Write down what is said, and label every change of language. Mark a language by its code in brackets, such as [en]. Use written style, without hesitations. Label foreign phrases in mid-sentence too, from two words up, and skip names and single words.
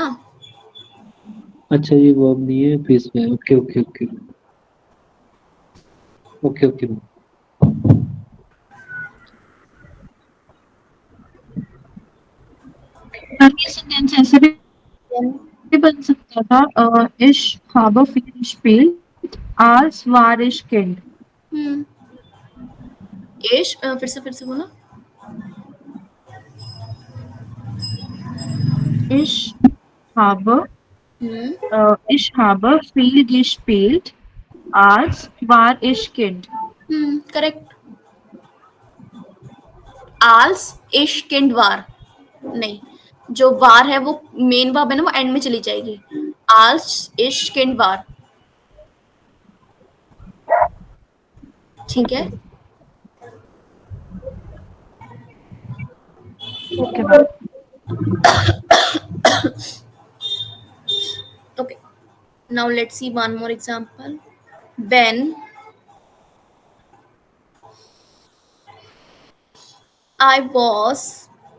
[hi] अच्छा, ये वर्ब नहीं है, पेश में। [en] okay okay okay okay okay. [hi] ये सेंटेंस ऐसे भी बन सकता था, [de] इश habe viel gespielt als war ich Kind। [hi] फिर से बोला। [de] Ich habe ich habe viel gespielt als war ich Kind। [hi] करेक्ट। [de] als ich Kind war [hi] नहीं, जो वार है वो [en] main verb [hi] है ना, वो एंड में चली जाएगी। [de] als ich Kind war, [hi] ठीक है। [en] okay ma'am. Okay, now let's see one more example. When I was